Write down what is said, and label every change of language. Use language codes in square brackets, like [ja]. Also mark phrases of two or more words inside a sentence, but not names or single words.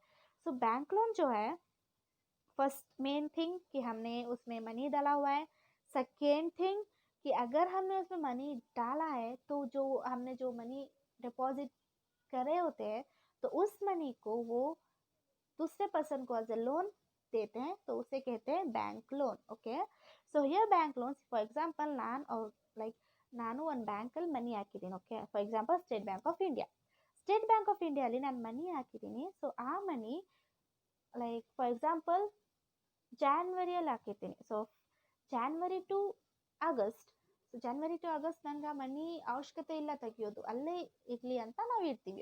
[en] so bank loan [hi] जो है, [en] first main thing [hi] कि हमने उसमें मनी डाला हुआ है. [en] second thing [hi] कि अगर हमने उसमें मनी डाला है तो जो हमने जो [en] money deposit [hi] करे होते हैं, तो उस मनी को वो दूसरे पर्सन को [en] as a loan [hi] देते हैं, तो उसे कहते हैं [en] bank loan. [hi] ओके, [en] so here bank loans, for example [kn] ನಾನು ಒಂದು ಬ್ಯಾಂಕಲ್ಲಿ ಮನಿ ಹಾಕಿದ್ದೀನಿ. [en] okay, for example [kn] ಸ್ಟೇಟ್ ಬ್ಯಾಂಕ್ ಆಫ್ ಇಂಡಿಯಾಲಿ ನಾನು ಮನಿ ಹಾಕಿದ್ದೀನಿ. ಸೊ ಆ ಮನಿ [en] like for example [kn] ಜಾನ್ವರಿಯಲ್ಲಿ ಹಾಕಿರ್ತೀನಿ. ಸೊ [en] January to August [kn] ನಂಗೆ ಆ ಮನಿ ಅವಶ್ಯಕತೆ ಇಲ್ಲ ತೆಗಿಯೋದು, ಅಲ್ಲೇ ಇರಲಿ ಅಂತ ನಾವು ಇರ್ತೀವಿ.